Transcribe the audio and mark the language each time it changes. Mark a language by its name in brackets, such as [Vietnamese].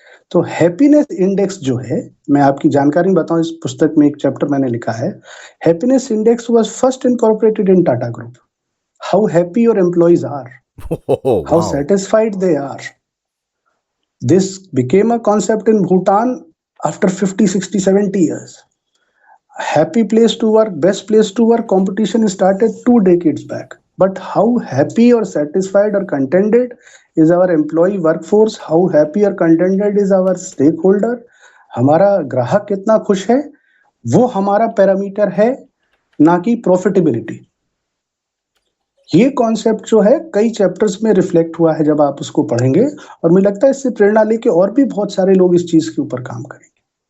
[Hindi] तो [English] Happiness index जो है, मैं आपकी जानकारी बताऊं, इस पुस्तक में एक चैप्टर मैंने लिखा है, happiness index was first incorporated in Tata group. How happy your employees are, how satisfied they are. This became a concept in Bhutan after 50, 60, 70 years. Happy place to work, best place to work competition started 2 decades back. But how happy or satisfied or contented Is our employee workforce, how happy or contented is our stakeholder? [Hindi] हमारा ग्राहक कितना खुश है, वो हमारा parameter है, ना कि प्रॉफिटेबिलिटी। ये कॉन्सेप्ट जो है कई चैप्टर्स में रिफ्लेक्ट हुआ है जब आप उसको पढ़ेंगे, और मुझे लगता है इससे प्रेरणा लेके और भी बहुत सारे लोग इस चीज के ऊपर काम करेंगे।